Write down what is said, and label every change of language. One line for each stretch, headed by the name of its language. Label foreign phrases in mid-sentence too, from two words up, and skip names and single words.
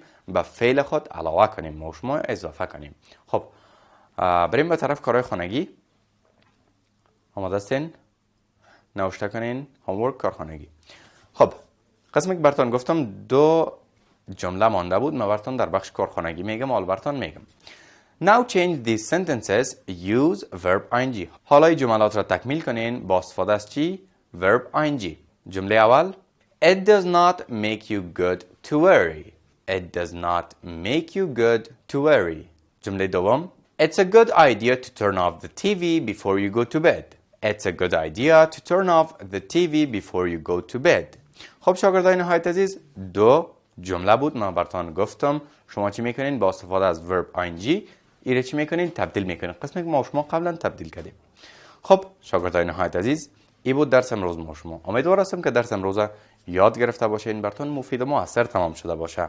Persian: به فعل خود علاوه کنیم، ما شما اضافه کنیم. خب بریم به طرف کارهای خانگی. آماده هستین؟ نوشته کنین هومورک کارخانگی. خب قسمی که براتون گفتم 2 جمله مانده بود. من براتون در بخش کارخانگی میگم، حالا براتون میگم.
English: Now change these sentences. Use verb ing.
Persian: حالا این جملات را تکمیل کنین با استفاده از چی؟
English: verb ing.
Persian: جمله اول
English: It does not make you good to worry. It does not make you good to worry.
Persian: جمله دوم
English: It's a good idea to turn off the TV before you go to bed. It's a good idea to turn off the TV before you go to bed.
Persian: خب شاگردان نهایت عزیز، 2 جمله بود. من براتون گفتم شما چی میکنین؟ با استفاده از
English: verb ing
Persian: ایره چی میکنین؟ تبدیل میکنین. قسمی که ما شما قبلا تبدیل کردیم. خب شاگردان نهایت عزیز، این بود درس امروز ما شما. امیدوار هستم که درس امروز یاد گرفته باشین، براتون مفید و مؤثر تمام شده باشه.